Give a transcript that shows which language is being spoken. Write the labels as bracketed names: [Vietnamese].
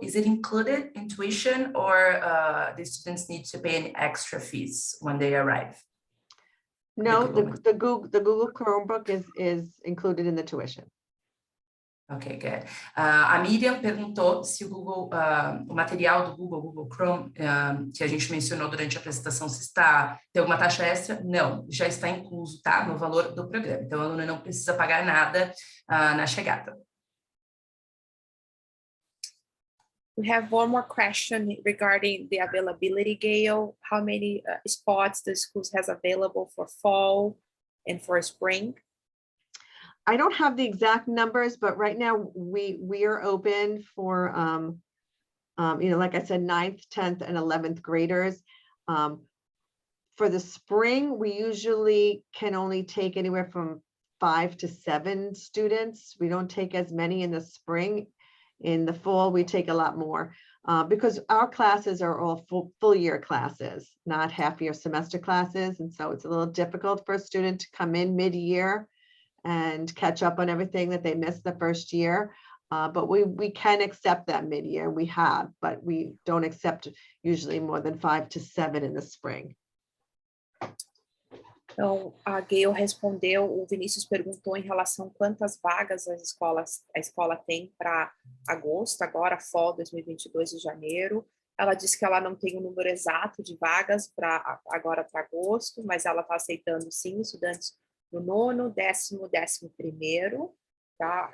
[English] Is it included in tuition, or the students need to pay any extra fees when they arrive? No, the Google Chromebook is included in the tuition. Ok, good. [Portuguese] A Miriam perguntou se o Google, o material do Google Chrome, que a gente mencionou durante a apresentação, se tem alguma taxa extra. Não, já está incluso, tá? No valor do programa. Então, o aluno não precisa pagar nada na chegada. [English] We have one more question regarding the availability, Gail. How many spots the schools has available for fall and for spring? I don't have the exact numbers, but right now we are open for, like I said, 9th, 10th, and 11th graders. For the spring, we usually can only take anywhere from 5 to 7 students. We don't take as many in the spring. In the fall, we take a lot more because our classes are all full year classes, not half year semester classes. And so it's a little difficult for a student to come in mid-year and catch up on everything that they missed the first year. But we can accept that mid-year, we have, but we don't accept usually more than 5 to 7 in the spring. [Portuguese] Então, a Gail respondeu, o Vinícius perguntou em relação a quantas vagas a escola tem para agosto, agora fall 2022 de janeiro. Ela disse que ela não tem o número exato de vagas agora para agosto, mas ela está aceitando sim estudantes no 9º, 10º, 11º, tá?